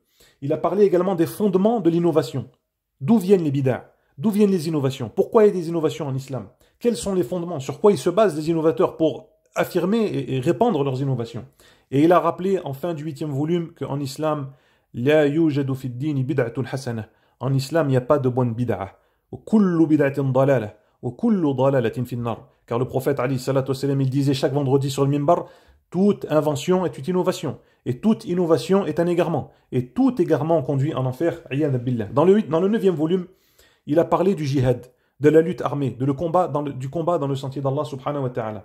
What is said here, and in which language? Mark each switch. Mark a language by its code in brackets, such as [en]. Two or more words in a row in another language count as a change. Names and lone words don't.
[fr] Il a parlé également des fondements de l'innovation. D'où viennent les bid'ah? D'où viennent les innovations? Pourquoi il y a des innovations en islam? Quels sont les fondements? Sur quoi ils se basent les innovateurs pour affirmer et répandre leurs innovations? Et il a rappelé en fin du 8e volume qu'en islam, [ar] لا يوجد في الدين بدعة حسنة. [fr] En islam, il n'y a pas de bonne bid'ah. [ar] كل بدعة ضلالة. وكل ضلالة في النار. [fr] Car le prophète [ar] عليه الصلاة والسلام, [fr] il disait chaque vendredi sur le minbar, toute invention est une innovation. Et toute innovation est un égarement. Et tout égarement conduit en enfer. Dans le 9e volume, il a parlé du jihad, de la lutte armée, du combat dans le sentier d'Allah [ar] سبحانه وتعالى.